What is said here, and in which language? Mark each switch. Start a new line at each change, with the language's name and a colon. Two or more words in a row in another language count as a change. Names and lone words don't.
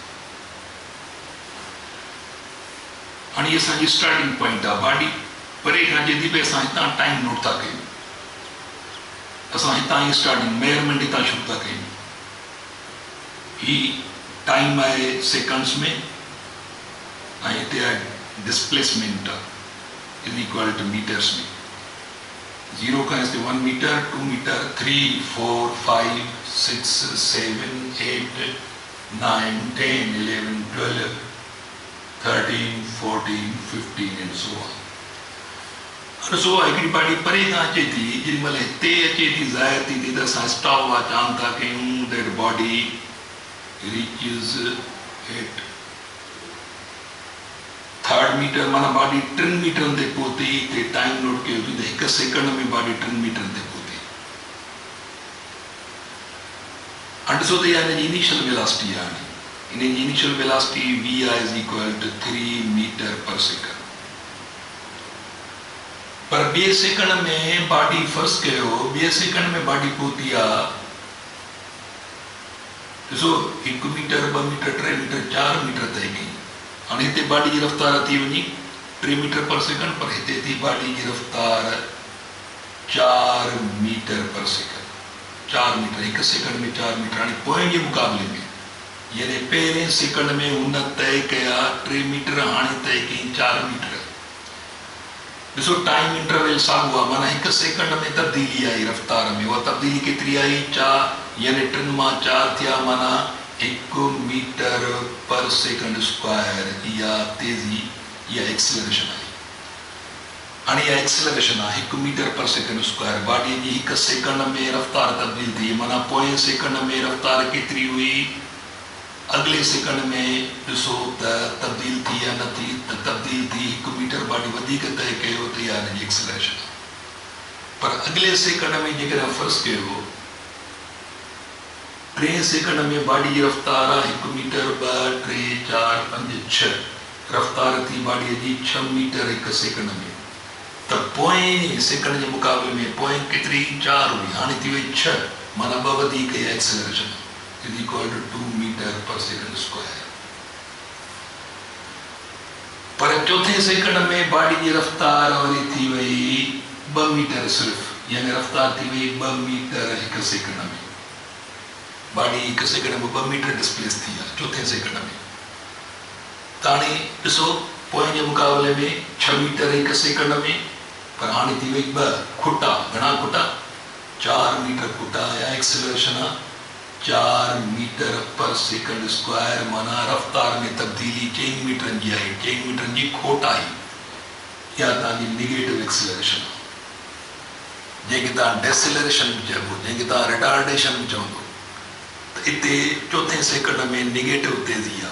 Sindhi: हाणे इहा असांजी
English: starting point
Sindhi: आहे. बाडी परे खां अचे थी पई असां हितां
English: time note
Sindhi: था कयूं. असां हितां ई
English: starting measurement
Sindhi: हितां शुरू था कयूं. ही टाइम आहे सेकंड्स में ऐं हिते आहे
English: displacement is equal to meters
Sindhi: में. 0 खां 1 मीटर 2 मीटर 3 4 5 6 7 8 9, 10, 11, 12, 13, 14, 15
English: and so on.
Sindhi: और सो हिकिड़ी बाडी परे खां अचे थी, जेॾीमहिल हिते अचे थी ज़ाहिर थी त असां
English: stop watch on
Sindhi: था कयूं,
English: that body reaches at 3rd meter,
Sindhi: माना बॉडी 3 मीटरनि ते पहुती, हिते
English: time note
Sindhi: कयो थी त 1 सेकंड में बॉडी 3 मीटरनि ते पहुती। हाणे ॾिसो त इहा हिन जी
English: initial velocity
Sindhi: आहे। इन जी
English: initial velocity v is equal to 3 meter per second.
Sindhi: पर 2 सेकंड में
English: body first
Sindhi: कयो, 2 सेकंड में बॉडी पहुती आहे, ॾिसो 1 मीटर 2 मीटर 3 मीटर 4 मीटर तय कई। हाणे हिते बॉडी जी रफ़्तार थी वञी 3
English: meter per second,
Sindhi: पर हिते थी बॉडी जी रफ़्तार 4
English: meter per second.
Sindhi: 4 मीटर 1 सेकंड में 4 मीटर। हाणे पोइ जे मुक़ाबले में यानी पहिरें सेकंड में हुन तय कया 3 मीटर, हाणे तय कई 4 मीटर। ॾिसो
English: time interval
Sindhi: साॻियो आहे, माना 1 सेकंड में तब्दीली आई रफ़्तार में। उहा तब्दीली केतिरी आई? 4, यानी 3 मां 4 थिया, माना 1
English: meter per second square.
Sindhi: इहा तेज़ी, इहा एक्सेलरेशन आहे। हाणे इहा एक्सेलरेशन आहे 1
English: meter per second square.
Sindhi: बॉडी जी 1 सेकंड में रफ़्तार तब्दील थी, माना पोएं सेकंड में रफ़्तार केतिरी हुई, अगले सेकंड में ॾिसो त तब्दील थी या न थी, त तब्दील थी। 1 मीटर बॉडी वधीक तय कयो त इहा हिन जी एक्सेलरेशन। पर अगले सेकंड में जेकॾहिं फर्ज़ कयो 3 सेकंड में बॉडी जी रफ़्तार आहे 1 मीटर 2, 3, 4, 5, 6 रफ़्तार थी बॉडीअ जी 6 मीटर 1 सेकंड में। त पोएं सेकंड जे मुक़ाबले में पोएं केतिरी? 4 हुई, हाणे थी वई 6, माना 2 वधीक इहा
English: acceleration is equal to
Sindhi: 2
English: meter per second square.
Sindhi: पर चौथे सेकंड में बॉडी जी रफ़्तार वरी थी वई 2 मीटर सिर्फ़, यानी रफ़्तार थी वई 2 मीटर 1 सेकंड में। बॉडी 1 सेकंड में 2
English: meter displace
Sindhi: थी आहे चौथे सेकंड में। त हाणे ॾिसो पोएं जे मुक़ाबले में 6 मीटर 1 सेकंड में, पर हाणे थी वई 2 खुटा। घणा खुटा? 4 मीटर खुटा। या एक्सेलरेशन आहे 4
English: meter per second square,
Sindhi: माना रफ़्तार में तब्दीली 4 मीटरनि जी आई, 4 मीटरनि जी खोट आई। इहा तव्हांजी
English: negative acceleration
Sindhi: आहे, जंहिंखे तव्हां डेसेलरेशन बि चइबो, जंहिंखे तव्हां रिटार्डेशन बि चवंदो। त हिते चौथे सेकंड में नेगेटिव तेज़ी आहे।